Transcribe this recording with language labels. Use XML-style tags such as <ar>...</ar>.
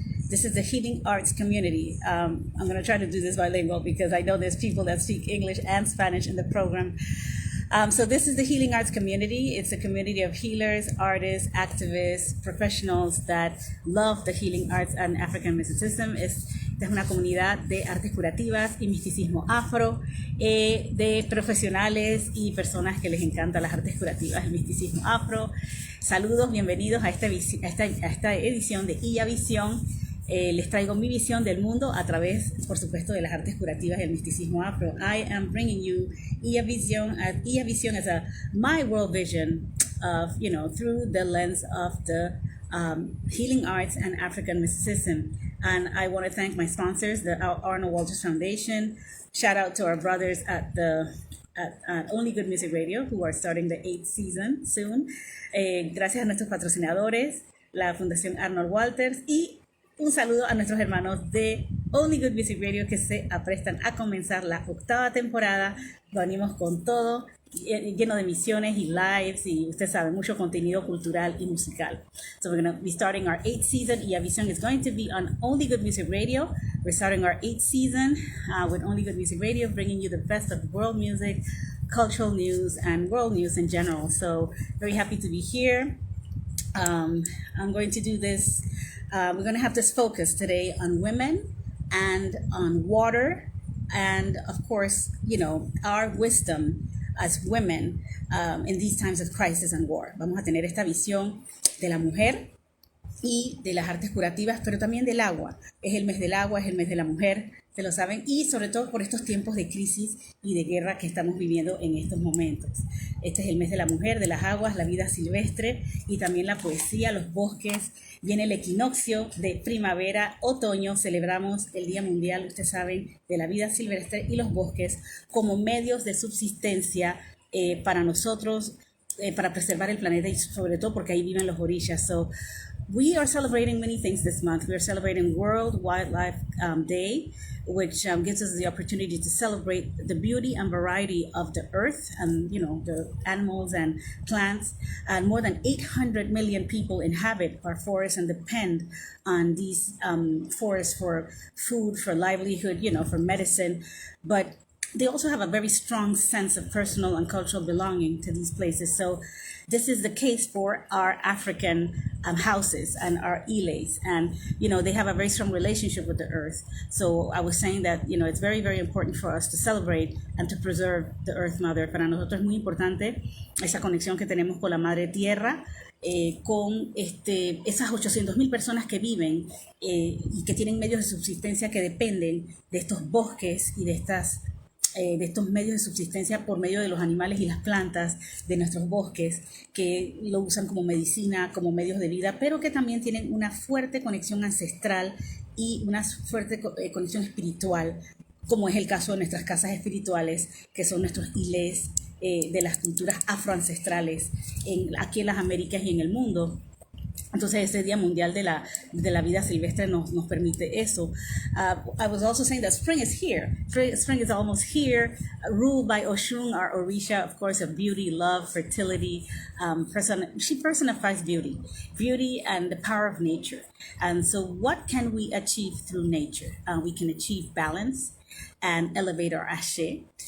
<en>This is the healing arts community. I'm going to try to do this bilingual because I know there's people that speak English and Spanish in the program. So this is the healing arts community. It's a community of healers, artists, activists, professionals that love the healing arts and African mysticism.</en> <es>Esta es una comunidad de artes curativas y misticismo afro, de profesionales y personas que les encantan las artes curativas, el misticismo afro. Saludos, bienvenidos a esta edición de Iyavision. Les traigo mi visión del mundo a través, por supuesto, de las artes curativas y el misticismo afro.</es> <en>I am bringing you Iyavision as my world vision of, through the lens of the healing arts and African mysticism. And I want to thank my sponsors, the Arnold Walters Foundation. Shout out to our brothers at Only Good Music Radio, who are starting the 8th season soon.</en> <es>Gracias a nuestros patrocinadores, la Fundación Arnold Walters, y un saludo a nuestros hermanos de Only Good Music Radio que se aprestan a comenzar la 8ª temporada. Venimos con todo, lleno de misiones y lives y usted sabe, mucho contenido cultural y musical.</es> <en>So we're going to be starting our 8th season. Iyavision is going to be on Only Good Music Radio. We're starting our 8th season with Only Good Music Radio, bringing you the best of world music, cultural news, and world news in general. So very happy to be here. I'm going to do this. We're going to have this focus today on women and on water and, of course, our wisdom as women in these times of crisis and war.</en> <es>Vamos a tener esta visión de la mujer y de las artes curativas, pero también del agua. Es el mes del agua, es el mes de la mujer, se lo saben, y sobre todo por estos tiempos de crisis y de guerra que estamos viviendo en estos momentos. Este es el mes de la mujer, de las aguas, la vida silvestre y también la poesía, los bosques. Viene el equinoccio de primavera, otoño, celebramos el Día Mundial, ustedes saben, de la vida silvestre y los bosques como medios de subsistencia para nosotros, para preservar el planeta y sobre todo porque ahí viven los orillas.</es> <en>So, we are celebrating many things this month. We are celebrating World Wildlife Day, which gives us the opportunity to celebrate the beauty and variety of the earth and, the animals and plants. And more than 800 million people inhabit our forests and depend on these forests for food, for livelihood, for medicine. But they also have a very strong sense of personal and cultural belonging to these places. So this is the case for our African houses and our iles. And, they have a very strong relationship with the earth. So I was saying that, it's very, very important for us to celebrate and to preserve the earth mother.</en> <es>Para nosotros es muy importante esa conexión que tenemos con la madre tierra, con esas 800,000 personas que viven y que tienen medios de subsistencia que dependen de estos bosques y de estos medios de subsistencia por medio de los animales y las plantas de nuestros bosques, que lo usan como medicina, como medios de vida, pero que también tienen una fuerte conexión ancestral y una fuerte conexión espiritual, como es el caso de nuestras casas espirituales, que son nuestros iles de las culturas afroancestrales aquí en las Américas y en el mundo. Entonces, este Día Mundial de la Vida Silvestre nos permite eso.</es> <en>I was also saying that spring is here. Spring is almost here, ruled by Oshun, our Orisha, of course, of beauty, love, fertility. She personifies beauty and the power of nature. And so what can we achieve through nature? We can achieve balance and elevate our ashe.</en>